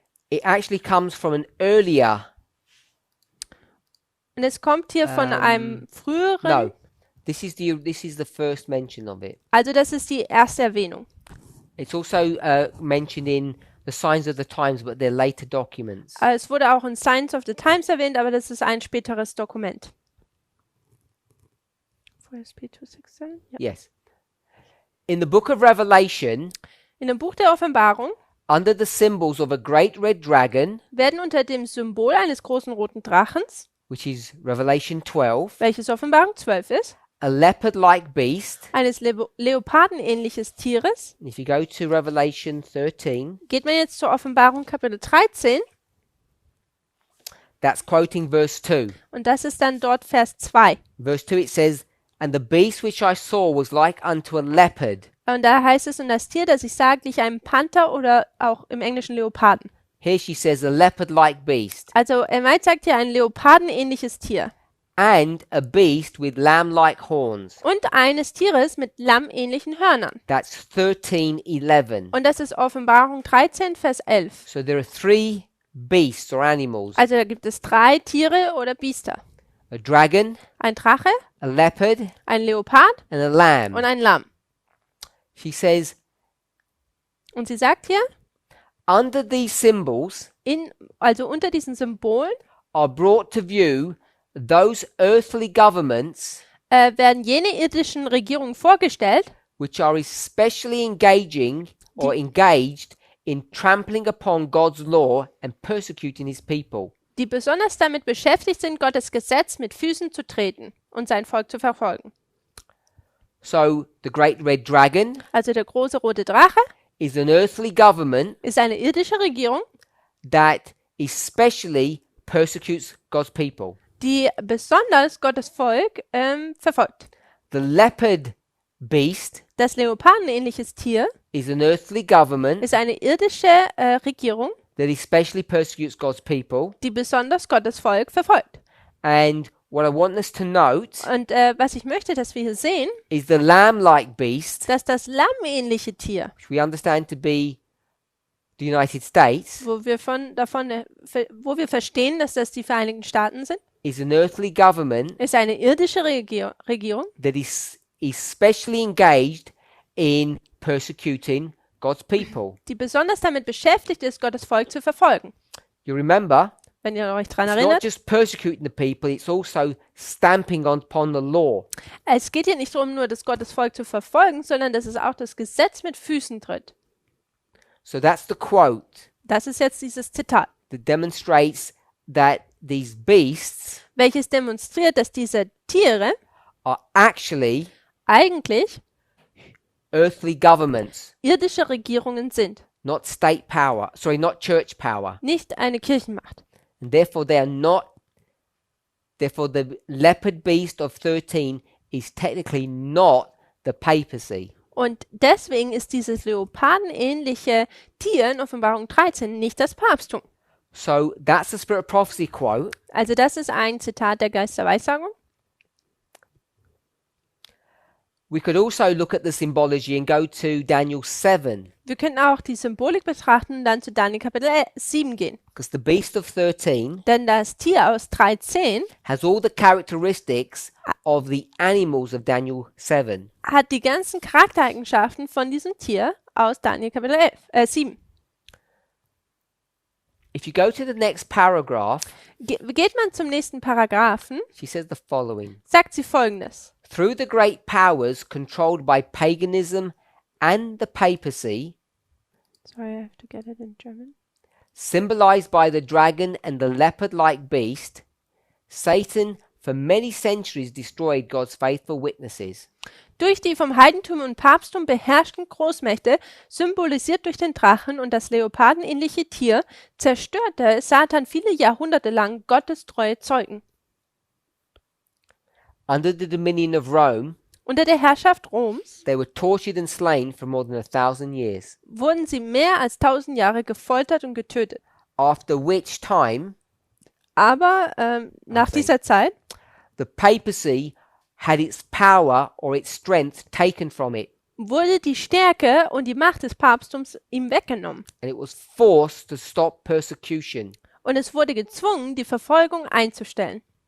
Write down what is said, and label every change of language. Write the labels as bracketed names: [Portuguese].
[English] It actually comes from an earlier. [German] Und es kommt hier von einem früheren. [English] No, this is the first mention of it. [German] Also das ist die erste Erwähnung. [English] It's also mentioned in the Signs of the Times, but they're later documents. [German] Es wurde auch in Signs of the Times erwähnt, aber das ist ein späteres Dokument. 4SP267? Ja. [English] Yes. In the book of Revelation, [German] In dem Buch der Offenbarung [English] under the symbols of a great red dragon, [German] werden unter dem Symbol eines großen roten Drachens, [English] which is Revelation 12, [German] welches Offenbarung 12 ist, [English] a leopard-like beast. [German] eines Leopardenähnliches Tieres. [English] If you go to Revelation 13, [German] Geht man jetzt zur Offenbarung Kapitel 13 [English] that's quoting verse 2. [German] und das ist dann dort Vers 2. [English] Verse 2 it says, "And the beast which I saw was like unto a leopard." [German] Und da heißt es, und das Tier, das ich sah, glich einem Panther oder auch im Englischen Leoparden. [English] Here she says a leopard-like beast. [German] Also Meid sagt hier ein Leopardenähnliches Tier. [English] And a beast with lamb-like horns. [German] Und eines Tieres mit lammähnlichen Hörnern. [English] That's 13:11. [German] Und das ist Offenbarung 13, Vers 11. [English] So there are three beasts or animals. [German] Also da gibt es 3 Tiere oder Biester. [English] A dragon, [German] Ein Drache, [English] a leopard, [German] ein Leopard [English] and a lamb. [German] und ein Lamm. [English] She says, [German] Und sie sagt hier, [English] under these symbols [German] also unter diesen Symbolen [English] are brought to view those earthly governments [German] werden jene irdischen Regierungen vorgestellt, [English] which are especially engaging or engaged in trampling upon God's law and persecuting his people. [German] die besonders damit beschäftigt sind, Gottes Gesetz mit Füßen zu treten und sein Volk zu verfolgen. [English] So the great red dragon [German] Also der große rote Drache [English] is an earthly government [German] ist eine irdische Regierung, [English] that especially persecutes God's people. [German] die besonders Gottes Volk verfolgt. [English] The leopard beast [German] Das leopardenähnliches Tier [English] is an earthly government [German] ist eine irdische Regierung, [English] that especially persecutes God's people. [German] die besonders Gottes Volk verfolgt. [English] And what I want us to note [German] Und was ich möchte, dass wir hier sehen, [English] is the lamb-like beast, [German] dass das lammähnliche Tier, [English] which we understand to be the United States, [German] wo wir verstehen, dass das die Vereinigten Staaten sind, [English] is an earthly government [German] ist eine irdische Regierung, [English] that is especially engaged in persecuting God's people. [German] die besonders damit beschäftigt ist, Gottes Volk zu verfolgen. [English] You remember, [German] Wenn ihr euch daran [English] it's not [German] erinnert, [English] just persecuting the people, it's also stamping upon the law. [German] es geht hier nicht darum, nur das Gottes Volk zu verfolgen, sondern dass es auch das Gesetz mit Füßen tritt. [English] So that's the quote [German] Das ist jetzt dieses Zitat, [English] that demonstrates that these beasts [German] welches demonstriert, dass diese Tiere [English] are actually [German] eigentlich [English] earthly governments, [German] irdische Regierungen sind, [English] not state power, not church power. [German] nicht eine Kirchenmacht. [English] And therefore therefore the leopard beast of 13 is technically not the papacy. [German] Und deswegen ist dieses leopardenähnliche Tier in Offenbarung 13 nicht das Papsttum. [English] So that's the Spirit of Prophecy quote. [German] Also das ist ein Zitat der Geist der Weissagung. [English] We could also look at the symbology and go to Daniel 7, [German] Wir könnten auch die Symbolik betrachten und dann zu Daniel Kapitel 7 gehen. [English] because the beast of 13 [German] Denn das Tier aus 13 [English] has all the characteristics of the animals of Daniel 7. [German] hat die ganzen Charaktereigenschaften von diesem Tier aus Daniel Kapitel 7. [English] If you go to the next paragraph, [German] Geht man zum nächsten Paragraphen, [English] she says the following. [German] sagt sie folgendes. [English] Through the great powers controlled by paganism and the papacy, Sorry, I have to get it in German. symbolized by the dragon and the leopard-like beast, Satan for many centuries destroyed God's faithful witnesses. [German] Durch die vom Heidentum und Papsttum beherrschten Großmächte, symbolisiert durch den Drachen und das leopardenähnliche Tier, zerstörte Satan viele Jahrhunderte lang Gottes treue Zeugen. [English] Under the dominion of Rome, [German] Unter der Herrschaft Roms [English] they were tortured and slain for more than 1,000 years, [German] wurden sie mehr als 1000 Jahre gefoltert und getötet. [English] after which time [German] Aber nach [English] Okay. [German] dieser Zeit [English] the papacy had its power or its strength taken from it, [German] wurde die Stärke und die Macht des Papsttums ihm weggenommen. [English] and it was forced to stop persecution. [German] Und es wurde gezwungen, die Verfolgung einzustellen.